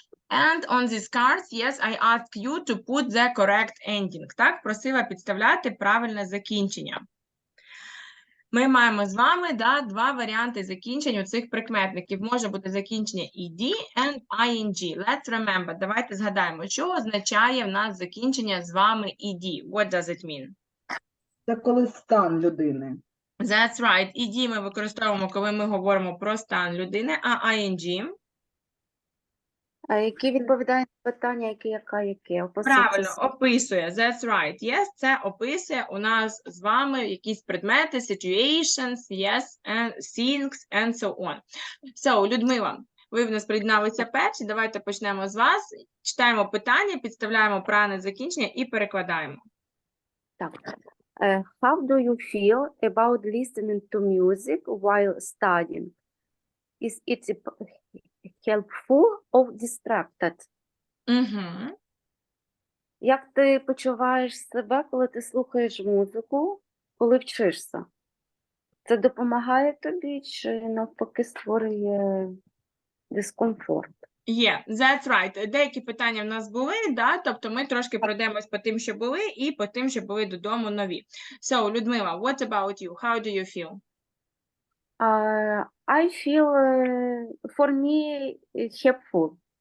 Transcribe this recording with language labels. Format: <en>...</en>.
<en>And on these cards, yes, I asked you to put the correct ending.</en> <uk>Так, просила підставляти правильне закінчення. Ми маємо з вами два варіанти закінчень у цих прикметників. Може бути закінчення ed and ing.</uk> <en>Let's remember.</en> <uk>Давайте згадаємо, що означає в нас закінчення з вами ed.</uk> <en>What does it mean?</en> <uk>Це коли стан людини.</uk> <en>That's right.</en> <uk>ed ми використовуємо, коли ми говоримо про стан людини, а ing? А які відповідає на питання, яке? Правильно, описує.</uk> <en>That's right.</en> <uk>Yes, це описує у нас з вами якісь предмети,</uk> <en>situations, yes, and things, and so on.</en> <uk>So, Людмила, ви в нас приєдналися перші. Давайте почнемо з вас. Читаємо питання, підставляємо правильне закінчення і перекладаємо. Так.</uk> <en>How do you feel about listening to music while studying? Is it helpful or distracted? Угу.</en> <uk>Як ти почуваєш себе, коли ти слухаєш музику, коли вчишся? Це допомагає тобі чи навпаки створює дискомфорт?</uk> <en>Yeah, that's right.</en> <uk>Деякі питання в нас були, да? Тобто ми трошки пройдемось по тим, що були, і по тим, що були додому нові.</uk> <en>So, Людмила, what about you? How do you feel? I feel, for me, it's helpful.</en>